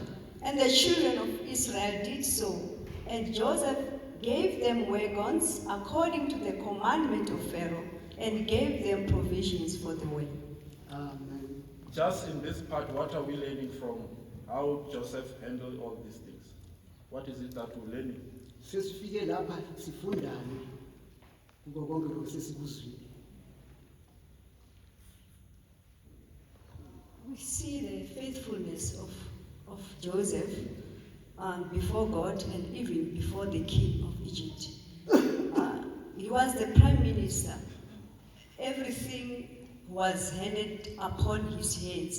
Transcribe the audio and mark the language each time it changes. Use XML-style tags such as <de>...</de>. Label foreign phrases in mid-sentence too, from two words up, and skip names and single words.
<en>And the children of Israel did so, and Joseph gave them wagons according to the commandment of Pharaoh, and gave them provisions for the way. Amen. Just in this part, what are we learning from how Joseph handled all these things? What is it that we're learning?</en> <zu>Sesifike lapha sifundane kuko konke lokhu sesikuzwile.</zu> <en>We see the faithfulness of Joseph before God and even before the king of Egypt. He was the prime minister. Everything was handed upon his hands.</en>